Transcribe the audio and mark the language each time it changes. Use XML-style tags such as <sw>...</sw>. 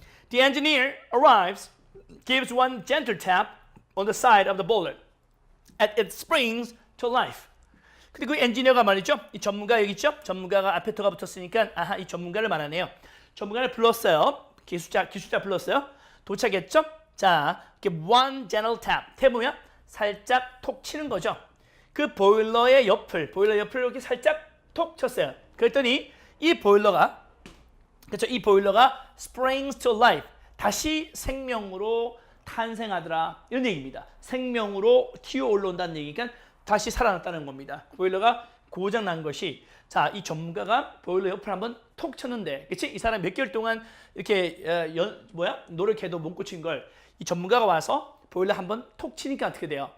<en>The engineer arrives, gives one gentle tap on the side of the boiler, and it springs to life.</en> <ko>근데 그 엔지니어가 말이죠. 이 전문가 여기 있죠? 전문가가 앞에 터가 붙었으니까 아하, 이 전문가를 말하네요. 전문가를 불렀어요. 기술자 불렀어요. 도착했죠?</ko> <en>자, 이렇게 one gentle tap.</en> <ko>탭 보면 살짝 톡 치는 거죠. 그 보일러 옆을 이렇게 살짝 톡 쳤어요. 그랬더니 이 보일러가, 그렇죠? 이 보일러가</ko> <en>springs to life.</en> <ko>다시 생명으로 탄생하더라. 이런 얘기입니다. 생명으로 튀어 올라온다는 얘기니까 다시 살아났다는 겁니다. 보일러가 고장 난 것이, 자, 이 전문가가 보일러 옆을 한번 톡 쳤는데, 그치? 이 사람 몇 개월 동안 이렇게 노력해도 못 고친 걸 이 전문가가 와서 보일러 한번 톡 치니까 어떻게 돼요?</ko>